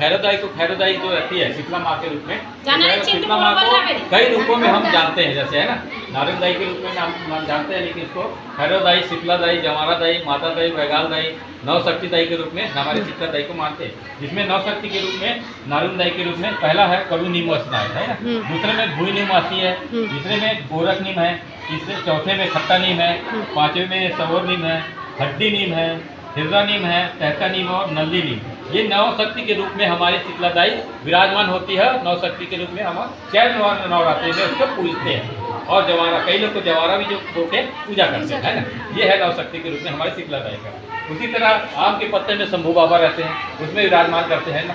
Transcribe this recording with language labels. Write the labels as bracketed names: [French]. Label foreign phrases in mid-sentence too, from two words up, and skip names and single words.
[Hindi] खैरो दाई को खैरो दाई जो रहती है शीतला माँ के रूप में, शीतला माँ को कई रूपों में हम जानते हैं, जैसे है ना नारायण दाई के रूप में नाम जानते हैं, लेकिन इसको खैरो दाई, शीतला दाई, जवारा दाई, माता दाई, बैगाल दाई, 9 शक्ति दाई के रूप में हमारे शीतला दाई को मानते हैं। जिसमें 9 शक्ति के रूप में नारायण दाई के रूप में पहला है कड़ू नीम है ना, दूसरे में भूई नीम आती है, तीसरे में गोरख नीम है, तीसरे चौथे में खट्टा नीम है, 5वें में सवोर नीम है, हड्डी नीम है, हिर्रा नीम है, टहका नीम और नल्ली नीम। ये 9 शक्ति के रूप में हमारी शीतला दाई विराजमान होती है। 9 शक्ति के रूप में हम चैत्र नवरात्रि में उसको पूजते हैं। और जवारा, कई लोग को जवारा भी जो होके पूजा करते हैं, है ना। ये है 9 शक्ति के रूप में हमारी शीतला दाई का। उसी तरह आम के पत्ते में शंभू बाबा रहते हैं, उसमें विराजमान करते हैं ना।